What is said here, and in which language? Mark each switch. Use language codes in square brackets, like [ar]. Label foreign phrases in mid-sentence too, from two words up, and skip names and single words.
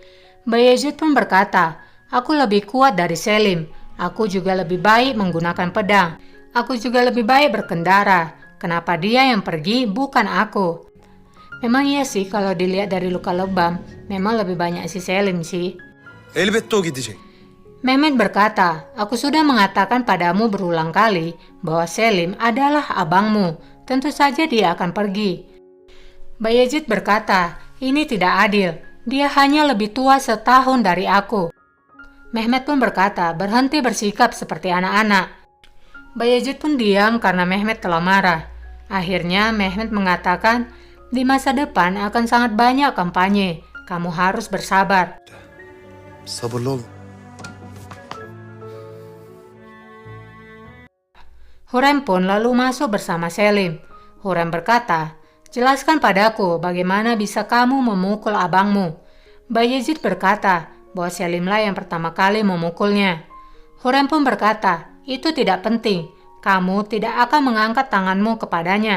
[id] Bayezid pun berkata, "Aku lebih kuat dari Selim. Aku juga lebih baik menggunakan pedang. Aku juga lebih baik berkendara. Kenapa dia yang pergi, bukan aku?" Memang iya sih kalau dilihat dari luka lebam, memang lebih banyak si Selim sih. [tr] Elbette o gidecek. [id] Mehmet berkata, "Aku sudah mengatakan padamu berulang kali bahwa Selim adalah abangmu. Tentu saja dia akan pergi." Bayezid berkata, "Ini tidak adil. Dia hanya lebih tua setahun dari aku." Mehmet pun berkata, "Berhenti bersikap seperti anak-anak." Bayezid pun diam karena Mehmet telah marah. Akhirnya Mehmet mengatakan, "Di masa depan akan sangat banyak kampanye. Kamu harus bersabar." [tr] Sabırlı ol. [id] Hürrem pun lalu masuk bersama Selim. Hürrem berkata, "Jelaskan padaku bagaimana bisa kamu memukul abangmu." Bayezid berkata bahwa Selimlah yang pertama kali memukulnya. Hürrem pun berkata, "Itu tidak penting. Kamu tidak akan mengangkat tanganmu kepadanya.